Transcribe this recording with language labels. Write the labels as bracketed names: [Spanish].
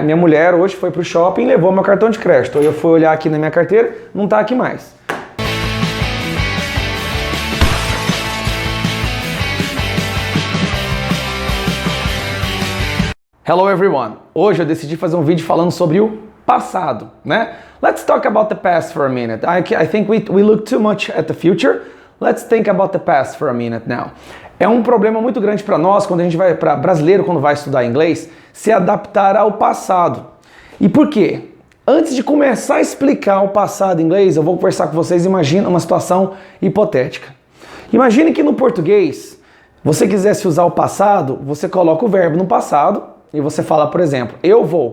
[Portuguese] Minha mulher hoje foi pro shopping e levou meu cartão de crédito. Eu fui olhar aqui na minha carteira, não tá aqui mais. [English] Hello everyone! [Portuguese] Hoje eu decidi fazer um vídeo falando sobre o passado, né? [English] Let's talk about the past for a minute. I think we look too much at the future. Let's think about the past for a minute now. [Portuguese] É um problema muito grande para nós, quando a gente vai, para brasileiro, quando vai estudar inglês, se adaptar ao passado. E por quê? Antes de começar a explicar o passado em inglês, eu vou conversar com vocês, imagina uma situação hipotética. Imagine que no português, você quisesse usar o passado, você coloca o verbo no passado e você fala, por exemplo, eu vou.